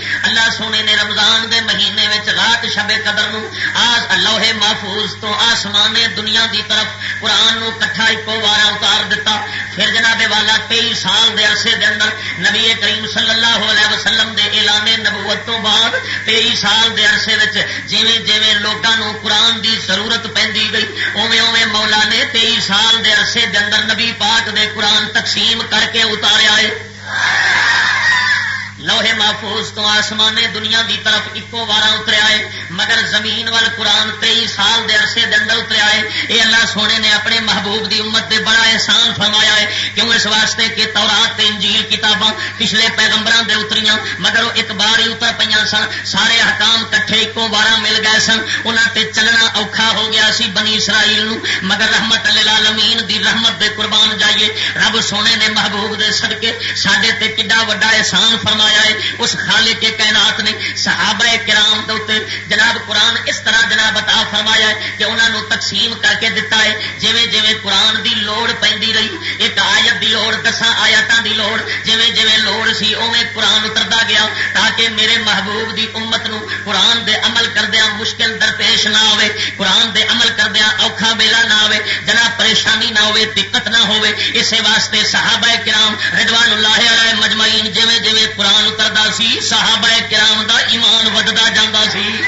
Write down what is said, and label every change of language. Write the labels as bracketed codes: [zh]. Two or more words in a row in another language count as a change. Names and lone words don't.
[pa] اللہ سونے نے رمضان دے مہینے وچ رات شب قدر نو لوح محفوظ تو آسمان دنیا دی طرف قرآن نو کٹھا ایکو بار اتار دیتا۔ پھر جناب والا 23 سال دے عرصے دے اندر نبی کریم [ar] صلی اللہ علیہ وسلم [pa] دے اعلان نبوت تو بعد 23 سال دے عرصے وچ جویں جویں لوکاں نو قرآن دی ضرورت پیندی گئی اوویں اوویں مولا نے 23 سال دے عرصے دے اندر نبی پاک دے قرآن تقسیم کر کے اتاریا ہے۔ لوہے محفوظ تو آسمان دنیا دی طرف ایکو بارہ اتریا ہے، مگر زمین وال قرآن 23 سال دے عرصے دے اندر اتریا ہے۔ یہ اللہ سونے نے اپنے محبوب دی امت دے بڑا احسان فرمایا ہے، کیوں اس واسطے کہ تورات تے انجیل کتاباں پچھلے پیغمبراں دے اتریاں مگر وہ ایک بار ہی اتر پیاں سن، سارے احکام کٹھے ایکو بارہ مل گئے سن، انہاں تے چلنا اوکھا ہو گیا سی بنی اسرائیل نو، مگر رحمت للعالمین دی رحمت دے قربان جائیے رب سونے نے محبوب دے صدقے ساڈے تے کڈا وڈا احسان فرمایا ہے۔ اس خالق کے کائنات نے صحابہ کرام دے جناب قرآن اس طرح جناب عطا فرمایا ہے کہ انہوں نے تقسیم کر کے دیتا ہے، جویں جویں قرآن دی لوڑ پیندی رہی، ایک آیت دی لوڑ 10 آیاتاں دی لوڑ جویں جویں لوڑ سی اوویں قرآن اتردا گیا، تاکہ میرے محبوب دی امت نو قرآن دے عمل کردیاں مشکل درپیش نہ ہوے، قرآن دے عمل کردیاں اوکھا بیلا نہ ہوے، جناب پریشانی نہ ہوے، دقت نہ ہوے۔ اسی واسطے صحابہ کرام [ar] رضوان اللہ علیہم مجمعین [pa] جویں جویں قرآن اتردا سی صحابہ کرام دا ایمان وددا جاندا سی۔